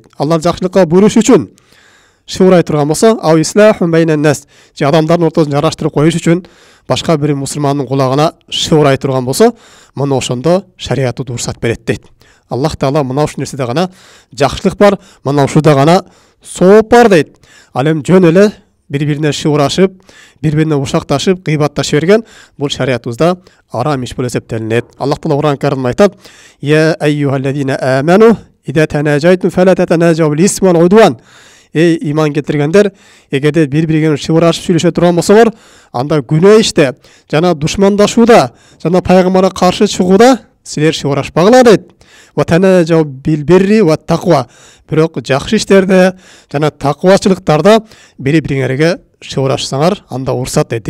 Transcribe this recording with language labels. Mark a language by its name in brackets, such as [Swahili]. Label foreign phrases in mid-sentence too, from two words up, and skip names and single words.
[Kyrgyz] Алар жакшылыкка буйруш үчүн шыбырай турган болсо, [Arabic] أو إصلاح بين الناس, [Kyrgyz] же адамдардын ортосун жараштырып коюш үчүн башка бир мусулмандын кулагына шыбырай турган болсо, мына ошондо шариятыбыз уруксат берет дейт. Аллах Таала мына ушул нерседе гана жакшылык бар, мына ушуда гана сооп бар дейт. Ал эми жөн эле бири-бирине шыбырашып, бири-бирине ушакташып, гыйбатташып берген бул шариятыбызда арам иш болуп эсептелинет. Аллах Таала Кур'ан-ы Каримде айтат: [Arabic] «يا أيها الذين آمنوا إذا تناجيتم فلا تتناجوا بالإثم والعدوان». [Kyrgyz] Эй иман келтиргендер, эгерде бири-бириңерге шыбырашып сүйлөшө турган болсоңор, анда күнөө иште, жана душмандашууда, жана пайгамбарга каршы чыгууда силер шыбырашпагыла дейт. [Arabic] وتناجوا بالبر والتقوى. [Kyrgyz] Бирок жакшы иштерде жана таквачылыктарда бири-бириңерге шыбырашсаңар, анда уруксат дейт.